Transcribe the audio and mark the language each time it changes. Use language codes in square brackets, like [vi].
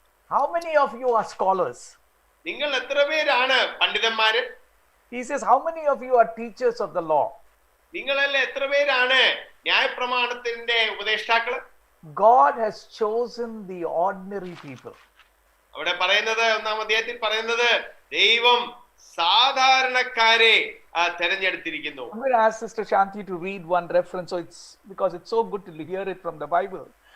[en] How many of you are scholars? [ml] നിങ്ങൾ എത്ര പേരാണ് പണ്ഡിതന്മാര്? [en] He says, how many of you are teachers of the law? [ml] നിങ്ങളെല്ലാം എത്ര പേരാണ് ന്യായപ്രമാണത്തിന്റെ ഉപദേഷ്ടാക്കള്? [en] God has chosen the ordinary people. [ml] അവിടെ പറയുന്നത് 1-ാം അധ്യായത്തിൽ പറയുന്നത് ദൈവം സാധാരണക്കാരെ തെരഞ്ഞെടുത്തിരിക്കുന്നു. [en] I'm going to ask Sister Shanti to read one reference, so it's because it's so good to hear it from the Bible.